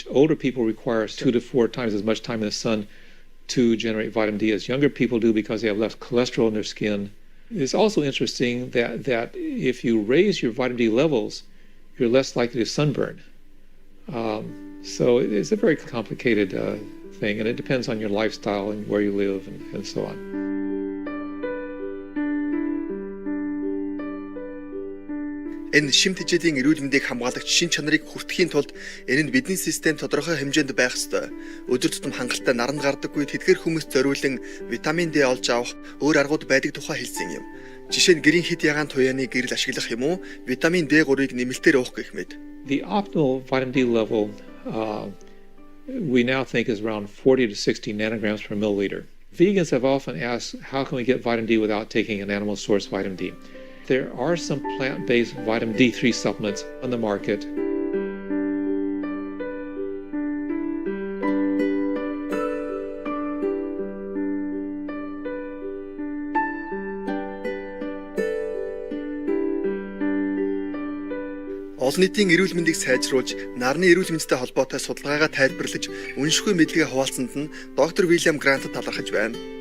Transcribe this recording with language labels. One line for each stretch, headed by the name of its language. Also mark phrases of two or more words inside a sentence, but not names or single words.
English: Older people require 2 to 4 times as much time in the sun to generate vitamin D as younger people do because they have less cholesterol in their skin. It's also interesting that if you raise your vitamin D levels, you're less likely to sunburn. So it's a very complicated thing, and it depends on your lifestyle and where you live and so on.
Mongolian: Энэ шим тэжээлийн эрүүл мэндийг хамгаалагч шин чанарыг хүртэхийн тулд энэ нь бидний систем тодорхой хэмжээнд байх ёстой. Өдөр тутам хангалттай наранд гардаггүй тэдгээр хүмүүст зориулан витамин D олж авах өөр аргууд байдаг тухай хэлсэн юм. Жишээ нь гэрийн хэд ягаан туяаны гэрэл ашиглах юм уу? Витамин D3-ыг нэмэлтээр уух гэх мэт.
English: The optimal vitamin D level we now think is around 40 to 60 nanograms per milliliter. Vegans have often asked, how can we get vitamin D without taking an animal source vitamin D? There are some plant-based vitamin D3 supplements on the market.
Mongolian: Олон нийтийн эрүүл мэндийг сайжруулж, нарны эрүүл мэндтэй холбоотой судалгаагаа тайлбарлаж, үнэшгүй мэдлэгээ хуваалцсанд нь доктор Вильям Грант талархаж байна.